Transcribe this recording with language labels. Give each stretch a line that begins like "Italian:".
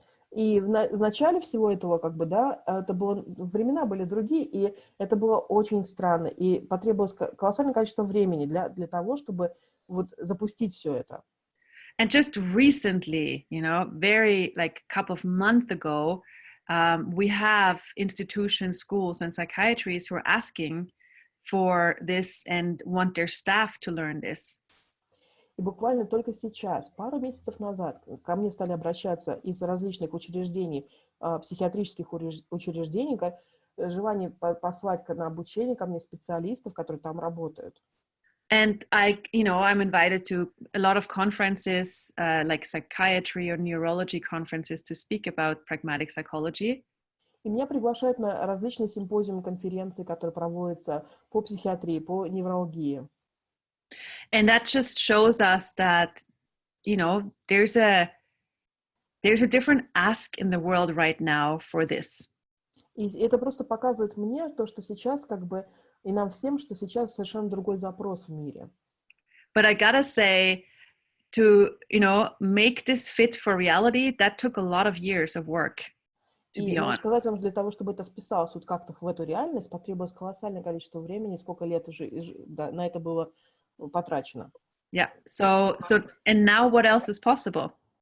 Russian: И в начале всего этого, как бы, да, времена были другие, и это было очень странно, и потребовалось колоссальное количество времени для того, чтобы вот запустить все это.
English: And just recently, very couple of months ago, we have institutions, schools, and psychiatrists who are asking for this and want their staff to learn this.
Russian: И буквально только сейчас, пару месяцев назад, ко мне стали обращаться из различных учреждений, психиатрических учреждений, желание послать на обучение ко мне специалистов, которые там работают.
English: And I'm invited to a lot of conferences, like psychiatry or neurology conferences, to speak about pragmatic psychology.
Russian: И меня приглашают на различные симпозиумы, конференции, которые проводятся по психиатрии, по неврологии.
English: And that just shows us that, there's a different ask in the world right now for this.
Russian: И это просто показывает мне то, что сейчас как бы и нам всем, что сейчас совершенно другой запрос в мире.
English: But I gotta say, to make this fit for reality, that took a lot of years of work. To be honest.
Russian: Сказать вам, для того, чтобы это вписалось вот как-то в эту реальность, потребовалось колоссальное количество времени, сколько лет на это было потрачено.
English: Yeah. So and now what else is possible?